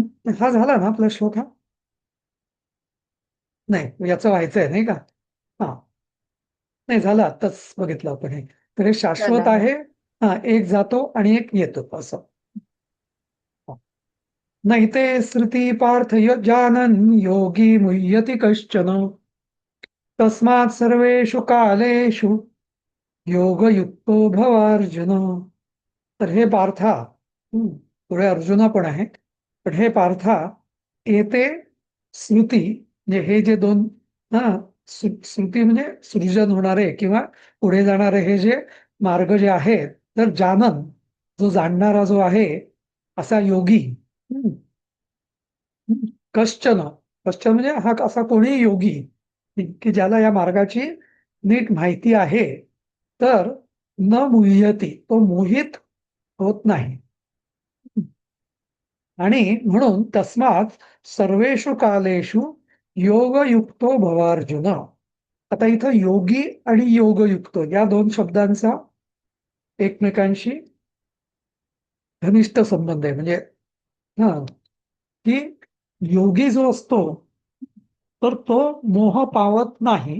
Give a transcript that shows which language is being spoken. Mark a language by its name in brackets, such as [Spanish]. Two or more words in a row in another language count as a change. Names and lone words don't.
[Marathi] हा झाला ना आपला श्लोक, हा नाही याचं व्हायचंय नाही का. हा, नाही झालं आत्ताच बघितलं आपण हे. तर हे शाश्वत चला. आहे. हा, एक जातो आणि एक येतो असं. नाही ते [Sanskrit] श्रुती पार्थ जानन योगी मुह्यति कश्चन तस्मात् सर्वेषु कालेषु योगयुक्तो भवार्जुन. [Marathi] तर हे पार्था, पुढे अर्जुना पण आहे, पण हे पार्था येते श्रुती म्हणजे हे जे दोन, हा, श्रुती म्हणजे सृजन होणारे किंवा पुढे जाणारे हे जे मार्ग जे आहेत, तर जानन जो जाणणारा जो आहे असा योगी. हम्म, कश्चन, कश्चन म्हणजे हा असा कोणी योगी की ज्याला या मार्गाची नीट माहिती आहे, तर [Sanskrit] न मुह्यती [Marathi] तो मोहित होत नाही. आणि म्हणून [Sanskrit] तस्मात सर्वेषु कालेषु योगयुक्तो भवार्जुन. [Marathi] आता इथं योगी आणि योगयुक्त या दोन शब्दांचा एकमेकांशी घनिष्ठ संबंध आहे. म्हणजे हा, की योगी जो असतो तर तो मोह पावत नाही.